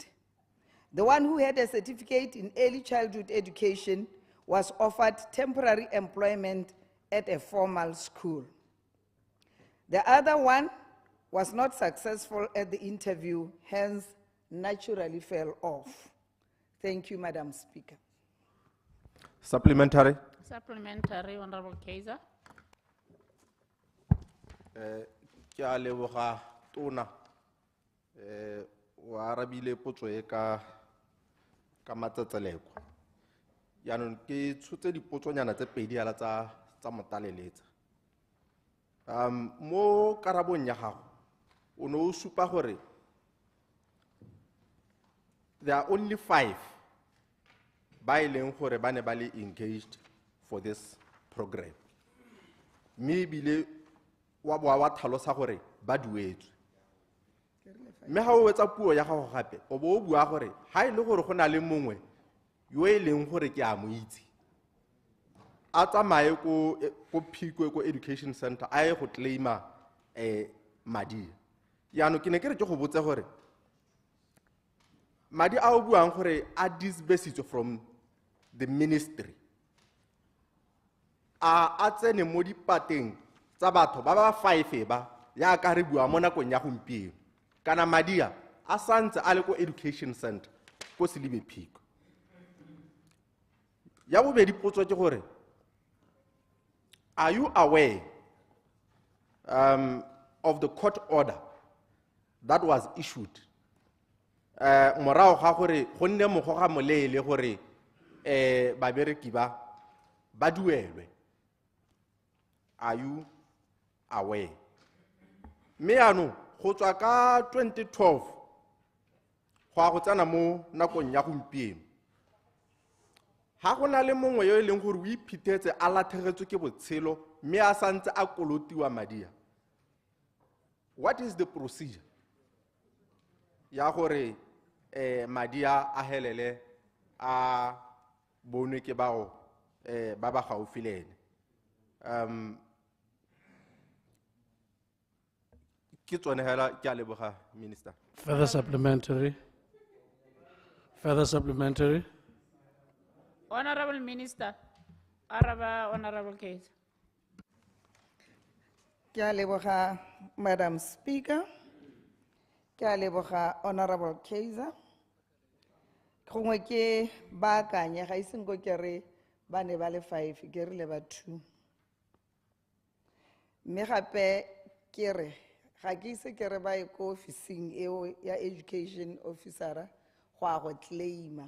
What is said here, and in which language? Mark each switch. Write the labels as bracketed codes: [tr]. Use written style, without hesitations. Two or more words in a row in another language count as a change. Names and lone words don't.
[en] The one who had a certificate in early childhood education was offered temporary employment at a formal school. The other one was not successful at the interview, hence naturally fell off. Thank you, Madam Speaker. Supplementary. Supplementary, Honorable Kaiser. [tn] Ke a leboga tona wa arabile potso e ka matsetseleko. Yaanong ke tshotse dipotsonyana tse pedi ala tsa motaleletsa. Mo karabong ya gago o ne o supa gore [en] there are only 5 [tn] ba e leng gore ba ne ba le [en] engaged for this program. [tn] Mme ebile wa boa wa tlhalosa gore ba duetswe. Mme ga o wetsa puo ya gago gape o bo o bua gore ha e le gore go na le mongwe yo e leng gore ke a mo itse a tsamaye ko Phikwe ko [en] education center [tn] a ye go claima madi. Yaanong ke ne ke re ke go botse gore madi a o buang gore a disbursitswe [en] from the ministry [tn] a tsene mo dipateng tsa batho ba ba 5 ba ya ka re bua mo nakong ya gompieno kana madia a santse a le ko [en] education center [tn] ko 𝗦𝗘𝗦𝗦𝗦𝗦𝗦𝗦𝗦𝗦𝗦𝗦. Ya bobedi potso ke gore [en] are you aware of the court order that was issued [tn] morago ga gore go nne mogoga moleele gore babereki ba duelwe? Are you aware? Mme yaanong go tswa ka 2012 go a go tsena mo nakong ya gompieno ha go na le mongwe yo e leng gore o iphithetse a lathegetswe ke botshelo mme a santse a kolotiwa madia, [en] what is the procedure [tn] ya gore madia a helele a bonwe ke bao ba ba gaufi le ene? Ke tsone hela ke a leboga minister. [en] Further supplementary. Further supplementary. Honorable Minister, [tn] Araba, Honorable Kaiser. Ke a leboga, [en] Madam Speaker. [tn] Ke a leboga, Honorable Kaiser. Gongwe ke baakanya ga iseng go ke re ba ne ba le 5 ke rile ba 2. Mme gape ke re ga ke ise ke re ba e ko officing eo ya education officer go a go claima.